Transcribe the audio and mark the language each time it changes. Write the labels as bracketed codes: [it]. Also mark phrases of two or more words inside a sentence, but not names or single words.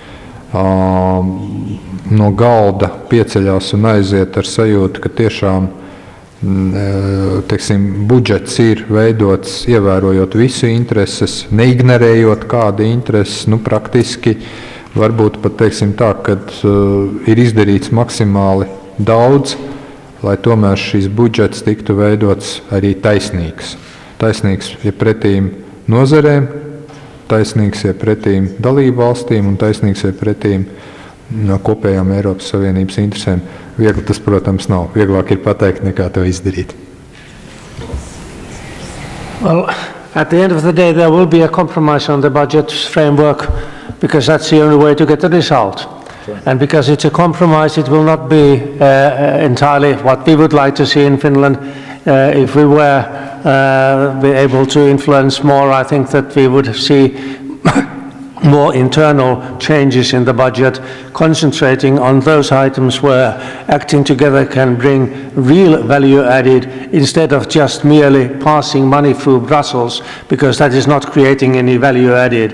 [lv] no galda pieceļās un aiziet ar sajūtu, ka tiešām teiksim, budžets ir veidots ievērojot visu intereses, neignorējot kādu intereses, nu, praktiski varbūt pat teiksim tā, kad ir izdarīts maksimāli daudz, lai tomēr šis budžets tiktu veidots arī taisnīgs. Taisnīgs ja pretīm nozarēm, taisnīgs ja pretīm dalību valstīm un taisnīgs ja pretīm kopējām Eiropas Savienības interesēm. Viegli tas, protams, nav. Vieglāk ir pateikt, nekā to izdarīt. [en] Well, at the end of the day, there will be a compromise on the budget framework because that's the only way to get the result. Sure. And because it's a compromise, it will not be entirely what we would like to see in Finland. If we were be able to influence more, I think that we would see more internal changes in the budget, concentrating on those items where acting together can bring real value added instead of just merely passing money through Brussels, because that is not creating any value added.